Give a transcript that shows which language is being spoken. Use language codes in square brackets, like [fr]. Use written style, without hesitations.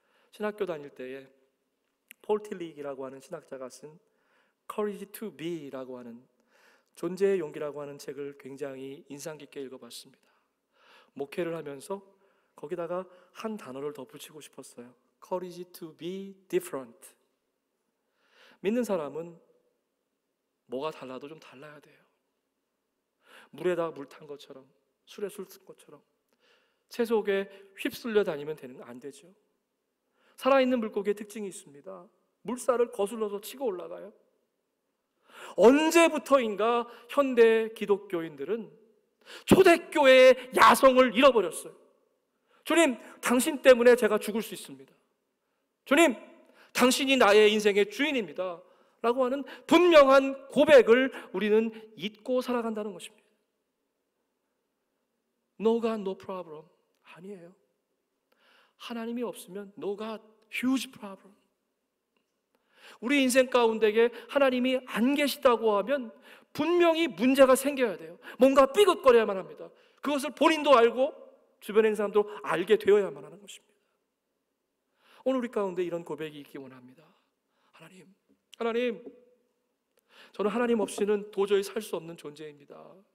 [ko] 신학교 다닐 때에 폴 틸릭이라고 하는 신학자가 쓴 Courage to Be라고 하는 존재의 용기라고 하는 책을 굉장히 인상 깊게 읽어봤습니다. 목회를 하면서 거기다가 한 단어를 더 붙이고 싶었어요. [en] Courage to be different. [ko] 믿는 사람은 뭐가 달라도 좀 달라야 돼요. 물에다 물 탄 것처럼, 술에 술 탄 것처럼 채속에 휩쓸려 다니면 안 되죠. 살아있는 물고기의 특징이 있습니다. 물살을 거슬러서 치고 올라가요. 언제부터인가 현대 기독교인들은 초대교회의 야성을 잃어버렸어요. 주님, 당신 때문에 제가 죽을 수 있습니다. 주님, 당신이 나의 인생의 주인입니다 라고 하는 분명한 고백을 우리는 잊고 살아간다는 것입니다. [en] No God, no problem. [ko] 아니에요. 하나님이 없으면 [en] No God, huge problem. [ko] 우리 인생 가운데에 하나님이 안 계시다고 하면 분명히 문제가 생겨야 돼요. 뭔가 삐걱거려야만 합니다. 그것을 본인도 알고 주변에 있는 사람도 알게 되어야만 하는 것입니다. 오늘 우리 가운데 이런 고백이 있기 원합니다. 하나님, 저는 하나님 없이는 도저히 살 수 없는 존재입니다.